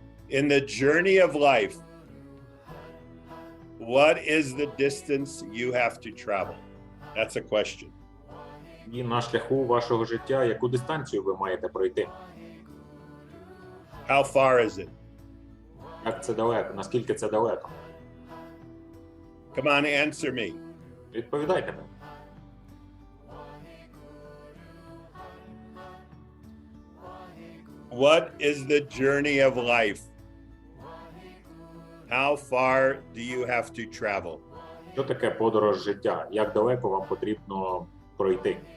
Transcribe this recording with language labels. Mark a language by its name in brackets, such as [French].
[English] In the journey of life, what is the distance you have to travel? That's a question. [Ukrainian] І на шляху вашого життя, яку дистанцію ви маєте пройти? [English] How far is it? [Ukrainian] Як це далеко? Наскільки це далеко? [English] Come on, answer me. [Ukrainian] Відповідайте мені. [English] What is the journey of life? How far do you have to travel? [Ukrainian] Що таке подорож життя? Як далеко вам потрібно пройти?